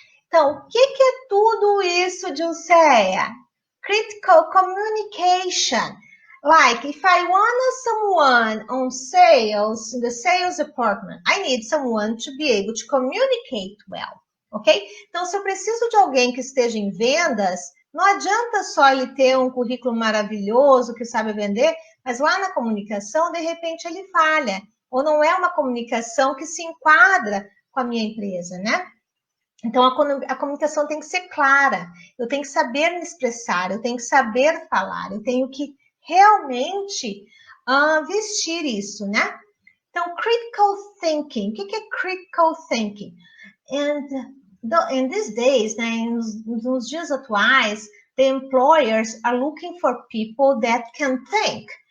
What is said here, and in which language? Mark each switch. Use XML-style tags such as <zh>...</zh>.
<pt>Então, o que é tudo isso, Juseia?</pt> <en>Critical communication. Like, if I want someone on sales, in the sales department, I need someone to be able to communicate well, ok?</en> <pt>Então, se eu preciso de alguém que esteja em vendas, não adianta só ele ter um currículo maravilhoso que sabe vender, mas lá na comunicação, de repente, ele falha. Ou não é uma comunicação que se enquadra com a minha empresa, né? Então, a comunicação tem que ser clara. Eu tenho que saber me expressar, eu tenho que saber falar, eu tenho que realmente vestir isso, né? Então, critical thinking. O que é critical thinking?</pt> <en>In these days, né,</en> <pt>nos dias atuais,</pt> <en>the employers are looking for people that can think.</en>